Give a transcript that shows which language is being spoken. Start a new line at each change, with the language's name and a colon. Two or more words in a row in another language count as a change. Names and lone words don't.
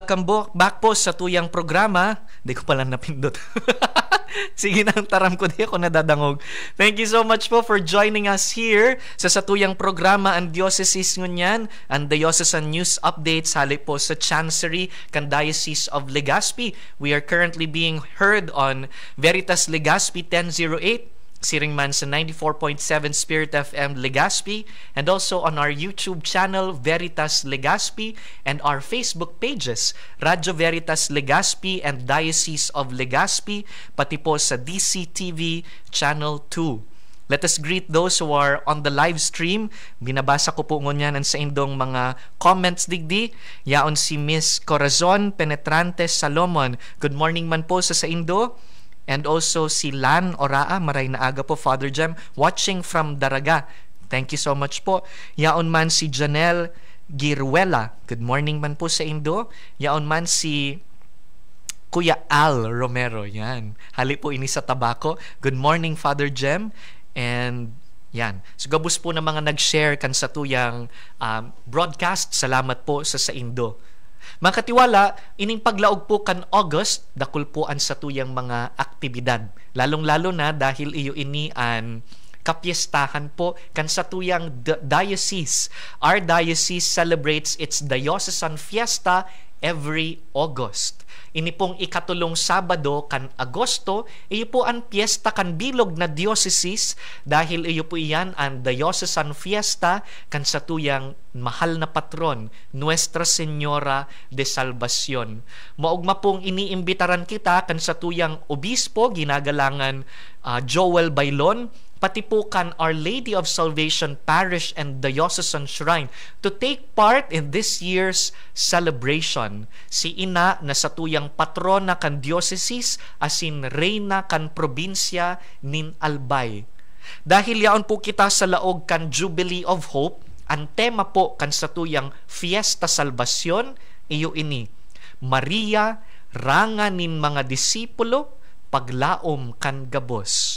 Bikol: Back po sa tuyang programa. Di ko pala napindot. Sige nang taram ko, di ako nadadangog.
English: Thank you so much po for joining us here
Bikol: sa satuyang programa ang
English: Diocese Ngunyan, ang Diocesan News Updates
Bikol: halik po sa
English: Chancery kan Diocese of Legazpi. We are currently being heard on Veritas Legazpi 1008,
Bikol: siring man sa
English: 94.7 Spirit FM Legazpi, and also on our YouTube channel Veritas Legazpi and our Facebook pages Radyo Veritas Legazpi and Diocese of Legazpi,
Bikol: pati po sa
English: DCTV Channel 2. Let us greet those who are on the live stream.
Bikol: Binabasa ko po ngunyan sa indong mga comments digdi. Yaon si Miss Corazon Penetrantes Salomon.
English: Good morning
Bikol: man po sa indo.
English: And also
Bikol: si Lan Oraa, maray na aga po,
English: Father Jem, watching from Daraga. Thank you so much po.
Bikol: Yaon man si Janelle Giruela.
English: Good morning
Bikol: man po sa Indo. Yaon man si Kuya Al Romero. Yan. Hali po ini sa Tabaco.
English: Good morning, Father Jem. And yan.
Bikol: So gabus po na mga nag-share kan sa tuyang broadcast. Salamat po sa Indo. Mga katiwala, ining paglaog po kan August, dakul po ang satuyang mga aktibidad. Lalong-lalo na dahil iyo ini an kapiestahan po kan satuyang diocese.
English: Our diocese celebrates its diocesan fiesta every August.
Bikol: Ini pong ikatulong Sabado kan Agosto, iyo po ang piyesta kan bilog na diocese dahil iyo po iyan ang diocesan fiesta kan satuyang mahal na patron, Nuestra Señora de Salvacion. Maugma pong iniimbitaran kita kan satuyang obispo, ginagalangan Joel Bailon, pati po kan Our Lady of Salvation Parish and Diocesan Shrine
English: to take part in this year's celebration.
Bikol: Si ina na satuyang patrona kan diocese asin reyna kan probinsya nin Albay. Dahil yaon po kita sa laog kan Jubilee of Hope, ang tema po kan satuyang Fiesta Salvacion, iyo ini, Maria, ranga nin mga disipulo, paglaom kan gabos.